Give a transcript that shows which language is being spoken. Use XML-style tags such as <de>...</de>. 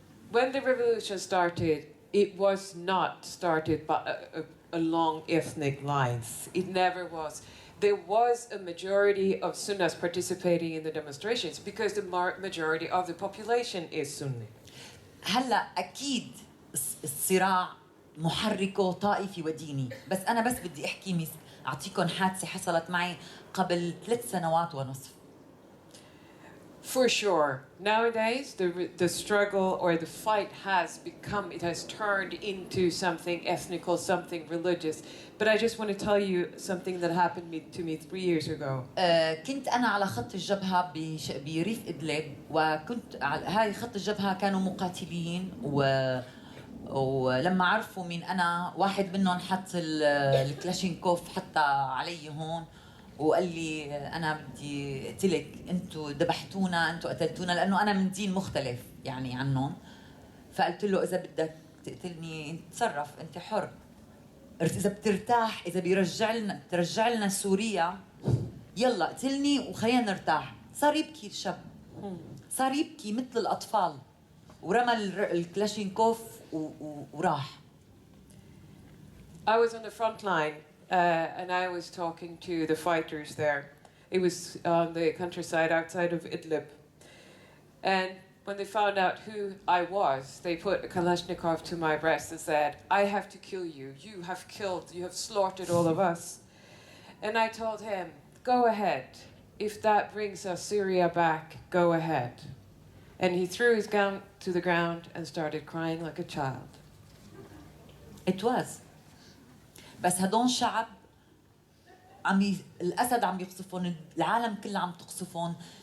<en>When the revolution started, it was not started by along ethnic lines. It never was. There was a majority of Sunnis participating in the demonstrations because the majority of the population is Sunni.</en> <ar>هلا أكيد الصراع محركه طائفي وديني، بس أنا بدي أحكي أعطيكم حادثة حصلت معي قبل 3 سنوات ونصف.</ar> <en>For sure, nowadays the struggle or the fight has turned into something ethnical, something religious. But I just want to tell you something that happened to me 3 years ago.</en> <ar>كنت أنا على خط الجبهة بريف إدلب، وكنت هاي خط الجبهة كانوا مقاتلين، ولما عرفوا مين أنا واحد منهم حط الكلاشينكوف حتى علي هون وقال لي أنا بدي أقتلك، أنتوا ذبحتونا، أنتوا قتلتونا، لأنه أنا من دين مختلف يعني عنهم. فقلت له إذا بدك تقتلني تصرف، أنت حر، إذا بترتاح، إذا بترجع لنا سوريا يلا اقتلني وخلينا نرتاح. صار يبكي الشاب، صار يبكي مثل الأطفال، ورمى الكلاشينكوف وراح.</ar> <en>I was on the front line and I was talking to the fighters there. It was on the countryside outside of Idlib. And when they found out who I was, they put a Kalashnikov to my breast and said, I have to kill you. You have slaughtered all of us. And I told him, go ahead. If that brings us Syria back, go ahead. And he threw his gun to the ground and started crying like a child. It was.</en> <ar>بس هدون شعب الأسد عم يقصفون، العالم كله عم تقصفون.</ar>